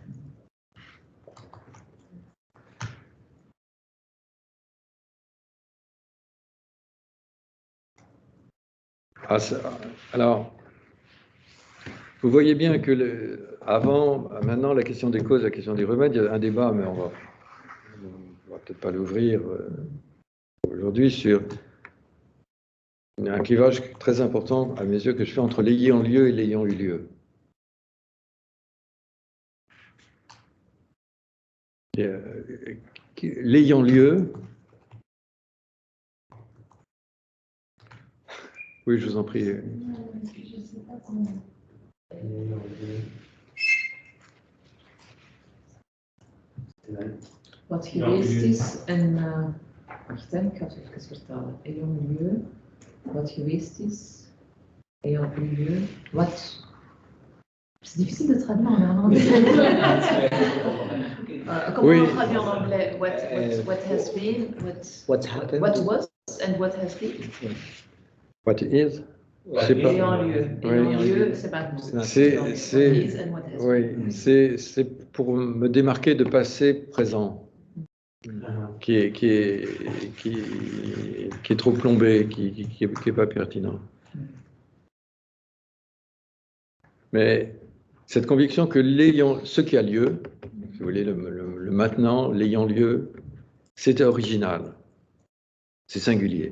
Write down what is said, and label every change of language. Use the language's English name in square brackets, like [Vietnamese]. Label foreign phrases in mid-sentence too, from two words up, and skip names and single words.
[French] Alors, vous voyez bien que maintenant, la question des causes, la question des remèdes, il y a un débat, mais on va peut-être pas l'ouvrir aujourd'hui, sur un clivage très important, à mes yeux, que je fais entre l'ayant lieu et l'ayant eu lieu. L'ayant lieu, oui, je vous en prie. [Dutch] Wat geweest is en wacht, ik ga het even vertalen. [French] Ayant lieu, [Dutch] wat geweest is, [French] ayant lieu, [Dutch] wat. [French] C'est difficile de traduire en néerlandais. Comment on traduit en anglais? [English] What has been, What happened? what was, and what has been. What is? [French] C'est pas. Ayant lieu. Ayant lieu, c'est maintenant. C'est pour me démarquer de passé présent, qui est trop plombé, qui est pas pertinent. Mais cette conviction que ce qui a lieu, si vous voulez, le maintenant, l'ayant lieu, c'est original, c'est singulier.